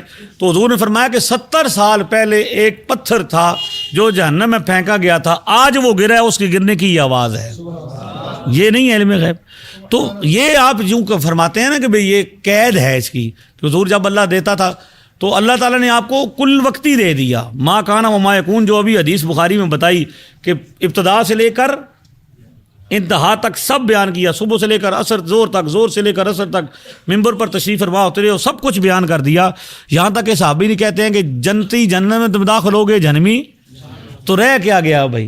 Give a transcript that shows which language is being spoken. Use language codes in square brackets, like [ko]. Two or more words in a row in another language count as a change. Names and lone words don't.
[ur] تو حضور نے فرمایا کہ 70 سال پہلے ایک پتھر تھا جو جہنم میں پھینکا گیا تھا، آج وہ گرا ہے، اس کے گرنے کی یہ آواز ہے. یہ نہیں ہے علم غیب. تو یہ آپ یوں فرماتے ہیں نا کہ بھئی یہ قید ہے اس کی. کہ حضور جب اللہ دیتا تھا تو اللہ تعالیٰ نے آپ کو کل وقتی دے دیا، [ar] ما کان و ما یکون، [ur] جو ابھی حدیث بخاری میں بتائی کہ ابتدا سے لے کر انتہا تک سب بیان کیا، صبح سے لے کر عصر، زور تک، زور سے لے کر عصر تک، ممبر پر تشریف فرما اترے ہو، سب کچھ بیان کر دیا. یہاں تک کہ صحابی نہیں کہتے ہیں کہ جنتی جنت میں تم داخل ہو گئے، جہنمی تو رہ کیا گیا بھائی.